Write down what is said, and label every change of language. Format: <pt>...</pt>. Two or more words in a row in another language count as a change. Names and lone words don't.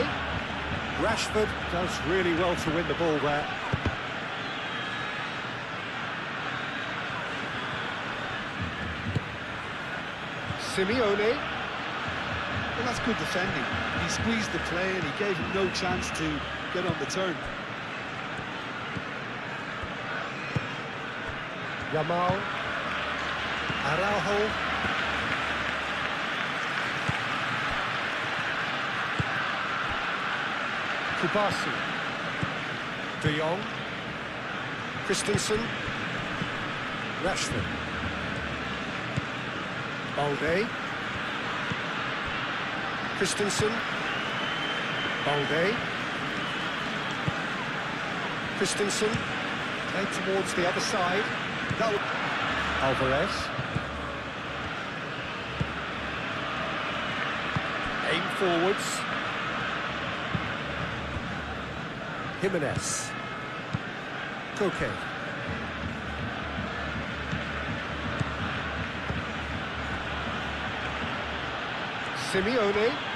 <en>Rashford does really well to win the ball there. Simeone. Well, that's good defending. He squeezed the play and he gave him no chance to get on the turn. Yamal. Araujo. Kubasi. De Jong. Christensen. Rashford. Balde. Christensen. Balde. Christensen. Played towards the other side. Alvarez. Aim forwards. Jimenez. Koke. Simeone.</en>